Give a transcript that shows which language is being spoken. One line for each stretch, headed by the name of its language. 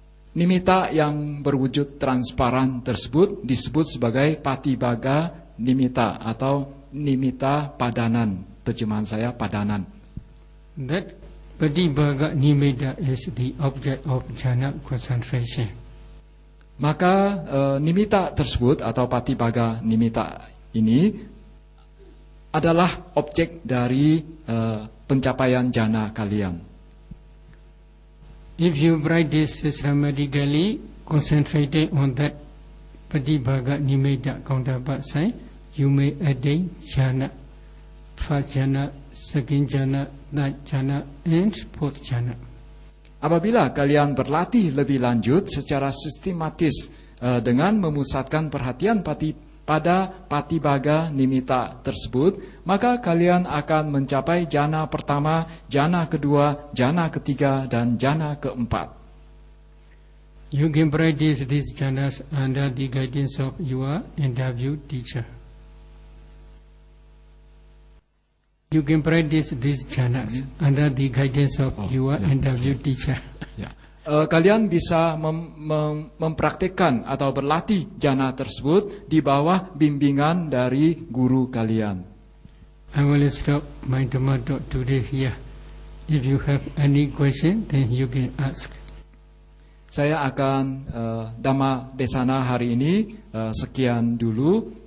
Indonesian: Nimitta yang berwujud transparan tersebut disebut sebagai Patibhaga nimitta atau nimitta padanan. Terjemahan saya padanan.
English: That Patibhaga nimitta is the object of jhana concentration.
Indonesian: Maka nimitta tersebut atau Patibhaga nimitta ini adalah objek dari pencapaian jhana kalian.
English: If you practice systematically, concentrated on that Patibhaga nimitta counterpart sign, you may attain jhana, first jhana, second jhana, third jhana, and fourth jhana.
Indonesian: Apabila kalian berlatih lebih lanjut secara sistematis dengan memusatkan perhatian pada patibaga nimitta tersebut, maka kalian akan mencapai jana pertama, jana kedua, jana ketiga, dan jana keempat.
English: You can practice these jhanas under the guidance of your interview teacher. You can practice these jhanas under the guidance of your interview teacher.
Indonesian: Ya. Kalian bisa mempraktikkan atau berlatih jana tersebut di bawah bimbingan dari guru kalian. I will stop my Dhamma talk today here. If you have any question, then you can ask. Saya akan Dhamma Desana hari ini sekian dulu.